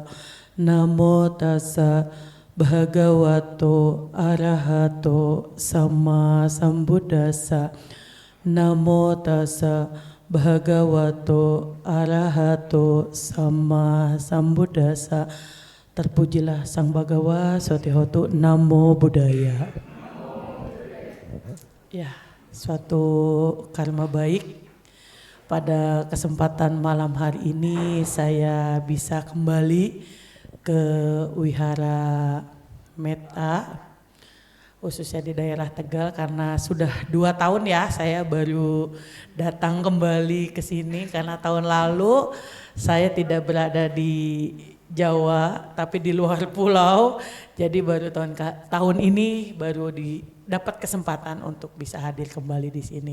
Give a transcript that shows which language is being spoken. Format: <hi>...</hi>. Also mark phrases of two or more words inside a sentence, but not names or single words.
<pi>Namo tassa bhagavato arahato sama sambuddhassa. Namo tassa bhagavato arahato sama sambuddhassa.</pi> <id>Terpujilah Sang Bhagawa Satihotu.</id> <pi>Namo Buddhaya.</pi> <id>Ya, suatu karma baik. Pada kesempatan malam hari ini saya bisa kembali ke Wihara Metta, khususnya di daerah Tegal, karena sudah 2 tahun ya saya baru datang kembali ke sini, karena tahun lalu saya tidak berada di Jawa tapi di luar pulau, jadi baru tahun ini baru dapat kesempatan untuk bisa hadir kembali di sini.</id>